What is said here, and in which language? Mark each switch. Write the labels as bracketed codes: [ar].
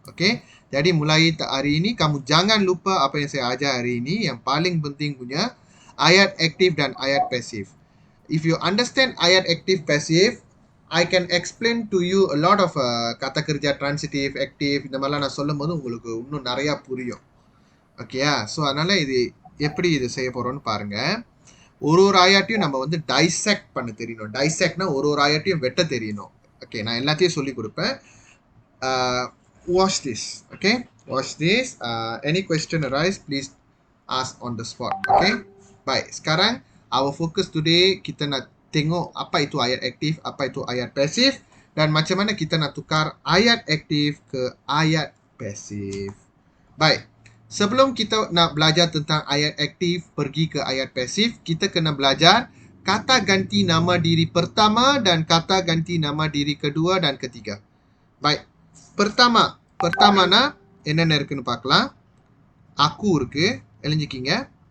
[ms] Okey, jadi mulai hari ini kamu jangan lupa apa yang saya ajar hari ini, yang paling penting punya ayat aktif dan ayat pasif. [en] If you understand ayat active passive, I can explain to you a lot of kata kerja transitive, active [ta] இந்த மாதிரிலாம் நான் சொல்லும்போது உங்களுக்கு இன்னும் நிறைய புரியும். ஓகேயா? So அதனால இது எப்படி இது செய்ய போறோம்னு பாருங்க. ஒரு ஒரு ஆயாட்டையும் நம்ம வந்து டைசெக்ட் பண்ண தெரியணும். டைசெக்ட்னா ஒரு ஒரு ஆயாட்டையும் வெட்ட தெரியணும். ஓகே, நான் எல்லாத்தையும் சொல்லி கொடுப்பேன். [en] Watch this. Okay, watch this. Any question arise, please ask on the spot. [ms] Okay, baik. Sekarang [en] our focus today [ms] kita nak tengok apa itu ayat aktif, apa itu ayat pasif dan macam mana kita nak tukar ayat aktif ke ayat pasif. Baik. Sebelum kita nak belajar tentang ayat aktif pergi ke ayat pasif, kita kena belajar kata ganti nama diri pertama dan kata ganti nama diri kedua dan ketiga. Baik. [ta] Pertama என்னென்ன இருக்குன்னு பார்க்கலாம். Aku இருக்கு, எழுஞ்சிக்கிங்க.